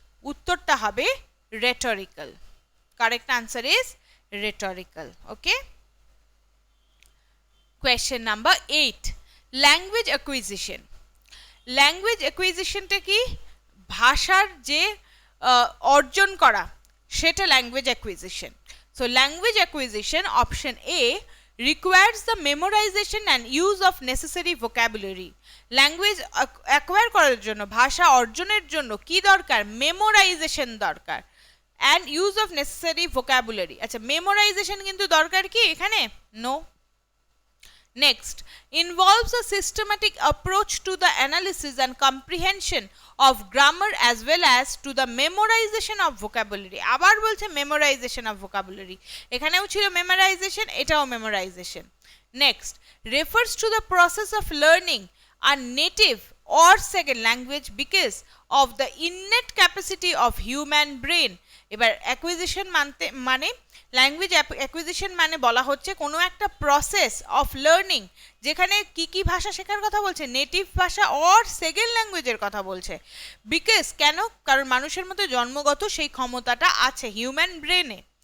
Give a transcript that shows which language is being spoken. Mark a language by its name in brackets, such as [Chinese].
[Bangla] উত্তরটা হবে [English] Rhetorical. Correct answer is rhetorical. Okay, question number 8, language acquisition. [Bangla] Language অ্যাকুইজিশনটা কি? ভাষার যে অর্জন করা, সেটা language acquisition. [English] So language acquisition, option A, requires the memorization and use of necessary vocabulary. [Bangla] Language acquire করার জন্য, ভাষা অর্জনের জন্য কি দরকার? [English] Memorization দরকার, and use of necessary vocabulary. [Bangla] আচ্ছা, মেমোরাইজেশন কিন্তু দরকার কি এখানে? [English] No. Next, involves a systematic approach to the analysis and comprehension of grammar as well as to the memorization of vocabulary. [Bangla] আবার বলছে [English] memorization of vocabulary, [Bangla] এখানেও ছিল memorization, এটাও memorization. [English] Next, refers to the process of learning a native or second language because of the innate capacity of human brain. [Bangla] এবার acquisition মানে language acquisition মানে বলা হচ্ছে কোনো একটা [English] process of learning, [Bangla] যেখানে কি কি ভাষা শেখার কথা বলছে? নেটিভ ভাষা অর সেকেন্ড ল্যাঙ্গুয়েজের কথা বলছে। বিকজ, কেন? কারণ মানুষের মধ্যে জন্মগত সেই ক্ষমতাটা আছে হিউম্যান ব্রেনে।